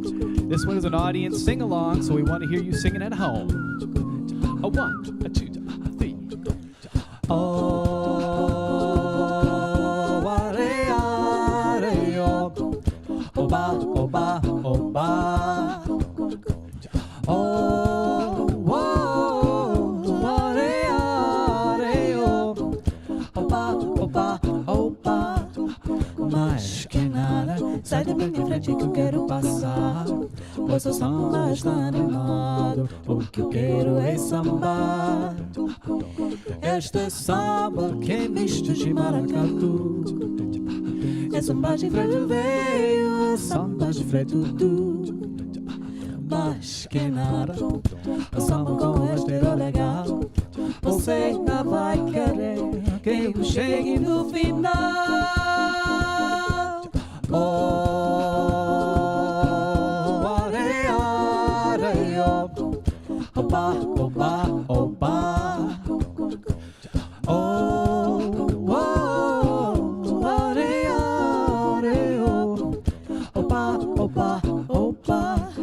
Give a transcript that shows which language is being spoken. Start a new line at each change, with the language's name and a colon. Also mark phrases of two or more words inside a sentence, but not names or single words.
English: This one is an audience sing-along, so we want to hear you singing at home. A 1, a 2, a 3. Oh, wa-re-a-re-o. Oba, oba, oba. Oh, wa-re-a-re-o. Oba, oba, oba.
Portuguese: Mas que nada, sai da minha frente que eu quero passar. Pois o samba está animado, o que eu quero é sambar. Este samba que é misto de maracatu. É samba de freio veio, é samba de freio tudo. Mas que nada, o samba com esteiro legal. Você ainda vai querer que eu chegue no final. Oh, are-a-re-o. Oba, oba, oba. Oh, are-a-re-o. Oba, oba, oba.